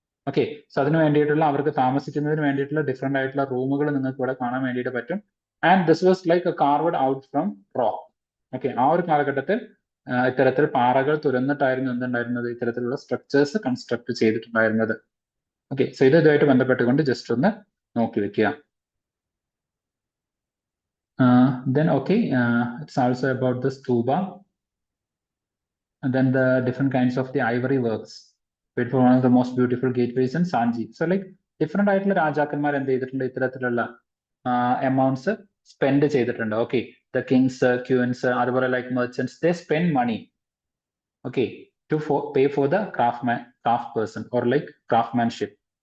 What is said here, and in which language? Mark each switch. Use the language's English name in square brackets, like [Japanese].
[Malayalam] Okay, so അതിന് വേണ്ടിയിട്ടുള്ള അവർക്ക് താമസിക്കുന്നതിന് വേണ്ടിയിട്ടുള്ള ഡിഫറെന്റ് ആയിട്ടുള്ള റൂമുകൾ നിങ്ങൾക്ക് ഇവിടെ കാണാൻ വേണ്ടിയിട്ട് പറ്റും. [English] And this was like carved out from rock. [Malayalam] Okay, ആ ഒരു കാലഘട്ടത്തിൽ ഇത്തരത്തിൽ പാറകൾ തുരന്നിട്ടായിരുന്നു എന്തുണ്ടായിരുന്നത്, ഇത്തരത്തിലുള്ള സ്ട്രക്ചേഴ്സ് കൺസ്ട്രക്ട് ചെയ്തിട്ടുണ്ടായിരുന്നത്. ഓക്കെ, സോ ഇതുമായിട്ട് ബന്ധപ്പെട്ടുകൊണ്ട് ജസ്റ്റ് ഒന്ന് നോക്കി വെക്കുക. [English] Then okay, it's also about the stupa, and then the different kinds of the ivory works. Wait for one of the most beautiful gateways in Sanji. [Malayalam] So like different ആയിട്ടുള്ള രാജാക്കന്മാർ എന്ത് ചെയ്തിട്ടുണ്ട്, ഇത്തരത്തിലുള്ള എമൗണ്ട്സ് സ്പെൻഡ് ചെയ്തിട്ടുണ്ട്. [English] Okay, the kings, queens, അതുപോലെ like merchants, they spend money okay to pay for the craft person or like craftsmanship.